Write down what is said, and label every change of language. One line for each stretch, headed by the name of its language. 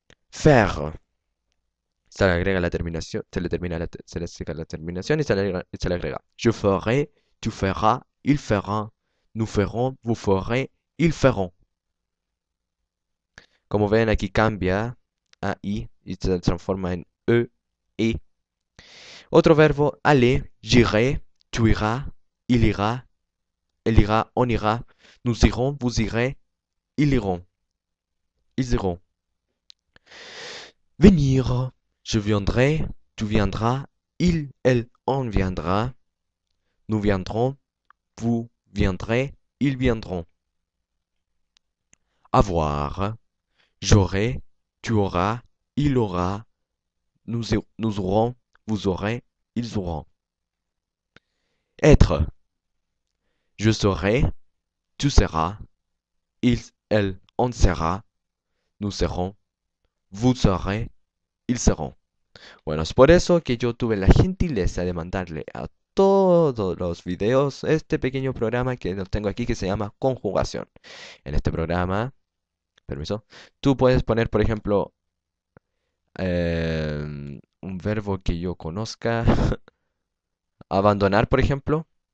Spanish: Faire. Se le agrega la terminación, se le saca la terminación y se le agrega.
French: Je ferai, tu feras, il fera, nous ferons, vous ferez, ils feront.
Spanish: Como ven, aquí cambia a i y se transforma en e, e.
French: Otro verbo, aller, j'irai, tu iras, il ira, elle ira, on ira, nous irons, vous irez, ils iront, ils iront. Venir, je viendrai, tu viendras, il, elle, on viendra, nous viendrons, vous viendrez, ils viendront. Avoir, j'aurai, tu auras, il aura, nous aurons, vous aurez, ils auront. Être, je serai, tu seras, il, elle, on sera, nous serons, vous serez, ils seront.
Spanish: Bueno, es por eso que yo tuve la gentileza de mandarle a todos los videos este pequeño programa que lo tengo aquí que se llama conjugación. En este programa, permiso, tú puedes poner, por ejemplo, un verbo que yo conozca, abandonar, por ejemplo.